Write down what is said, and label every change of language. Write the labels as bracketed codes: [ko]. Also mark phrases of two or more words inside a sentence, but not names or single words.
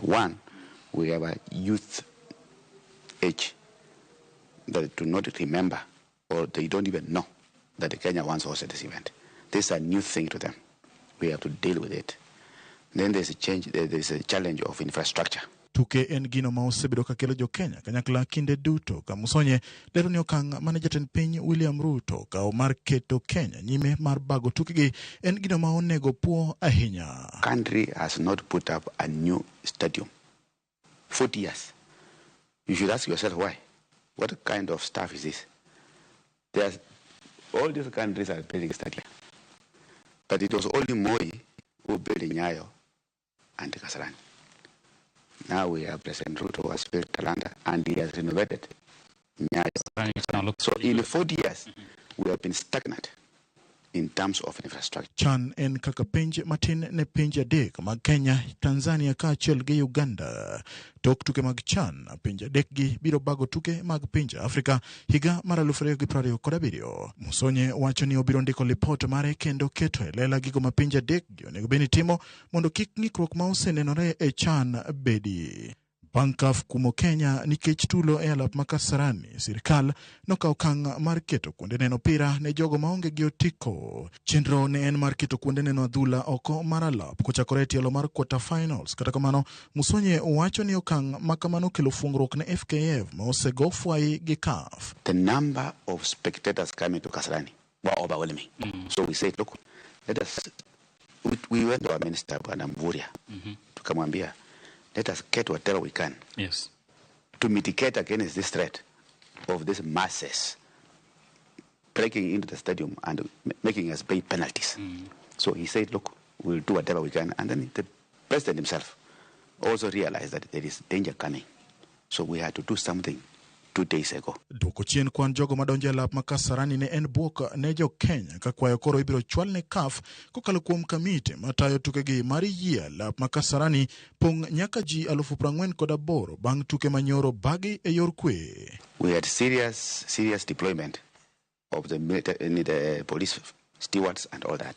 [en] One, we have a youth age that do not remember or they don't even know that the Kenya once hosted this event. This is a new thing to them. We have to deal with it. Then there's a challenge of infrastructure. [luo] Tuke en gino ma osebedo ka kelo jo Kenya kanyakla kinde duto ka Musonye lero ni okang' mane jatend piny William Ruto kao mar keto Kenya nyime mar bago tukegi en gino ma onego puo ahinya. [en] Country has not put up a new stadium 40 years. You should ask yourself why. What kind of stuff is this? All these countries are building stadium. But it was only Moi who built Nyayo and Kasarani. Now we have President Ruto who has built Talanta and he has renovated Nyayo. So in 40 years, we have been stagnant in terms of infrastructure. [luo] CHAN en kaka pinje matin ne pinje adek mag Kenya, Tanzania kaachiel gi Uganda. Tok tuke mag CHAN, pinje adek gi biro bago tuke mag pinje Afrika higa mar 2027. Musonye wacho ni obiro ndiko lipot mare kendo keto e lela gigo ma pinje adek gi onego bed ni timo mondo kik ng'ikruok ma osenenore e CHAN bedi. Bankaf kumo Kenya nikech tulo e alap ma Kasarani, sirkal nokawo okang' mar keto kuonde neno pira ne jogo maonge gi otiko. Chenro ne en mar keto kuonde neno adhula oko mar alap kochakore e tielo mar [en] quarter finals. [luo] Kata kamano, Musonye wacho ni okang' ma kamano kelo fuong'ruok ne FKF ma osego fwai gi CAF. [en] The number of spectators coming to Kasarani were overwhelming. So we said, look, we went to our minister, Mvuria, to Kamwambia, let us get whatever we can to mitigate against this threat of these masses breaking into the stadium and making us pay penalties. So he said, look, we'll do whatever we can. And then the president himself also realized that there is danger coming. So we had to do something 2 days ago. [luo] Duoko chien kwan jogo madonje alap ma Kasarani ne en buok ne jo Kenya ka kwayo koro ibiro chwal ne CAF kokalo kuom kamiti matayo tukegi mar yie alap ma Kasarani pong' nyaka ji 48,000 bang' tuke manyoro bagi e yor kwe. [en] We had serious deployment of the police stewards and all that.